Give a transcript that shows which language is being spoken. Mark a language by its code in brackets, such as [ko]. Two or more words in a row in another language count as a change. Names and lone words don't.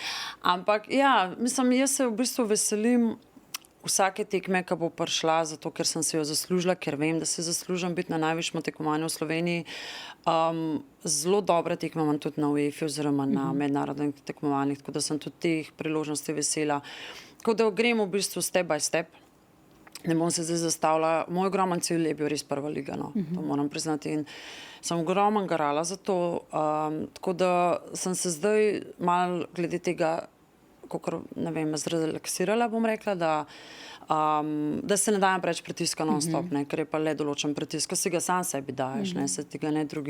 [sl] Ampak ja, mislim, jaz se v bistvu veselim vsake tekme, ki bo prišla, zato ker sem se jo zaslužila, ker vem, da se zaslužim biti na najvišjem tekmovanju v Sloveniji. Zelo dobre tekme imam tudi na UEFA oziroma na mednarodnih tekmovanjih, tako da sem tudi teh priložnosti vesela. Tako da grem v bistvu [en] step by step. [sl] ne bom se zdaj zastavila, moj ogromen cilj je bil res prva liga, no, to moram priznati in sem ogromno garala za to, tako da sem se zdaj malo glede tega, kakor, ne vem, zrelaksirala, bom rekla, da se ne dajem preveč pritiska non-stop, ne, ker je pa le določen pritisk, ko si ga sam sebi daješ, ne, se tega ne drugi.